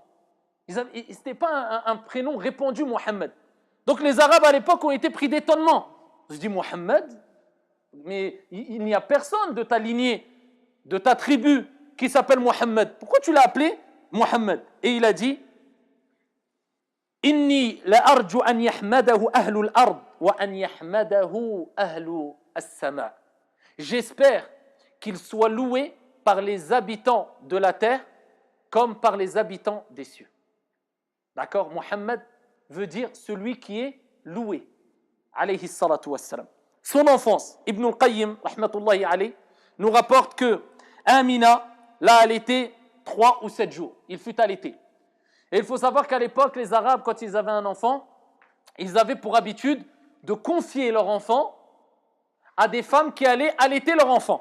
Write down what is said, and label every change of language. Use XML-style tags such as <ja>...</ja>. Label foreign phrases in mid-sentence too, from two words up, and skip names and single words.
<fr>Ce n'était pas un prénom répandu, Mohammed. Donc les Arabes à l'époque ont été pris d'étonnement. Je dis Mohammed, mais il n'y a personne de ta lignée, de ta tribu qui s'appelle Mohammed. Pourquoi tu l'as appelé Mohammed? Et il a dit</fr> <ar>إني لأرجو أن يحمده أهل الأرض وأن يحمده أهل السماء.</ar> <fr>J'espère qu'il soit loué par les habitants de la terre comme par les habitants des cieux. D'accord? Mohammed veut dire celui qui est loué.</fr> <ar>عليه الصلاة والسلام.</ar> <fr>Son enfance,</fr> <ar>Ibn al-Qayyim, رحمة الله عليه,</ar> <fr>nous rapporte que Amina l'a allaité 3 ou 7 jours. Il fut allaité. Et il faut savoir qu'à l'époque, les Arabes, quand ils avaient un enfant, ils avaient pour habitude de confier leur enfant à des femmes qui allaient allaiter leur enfant.</fr>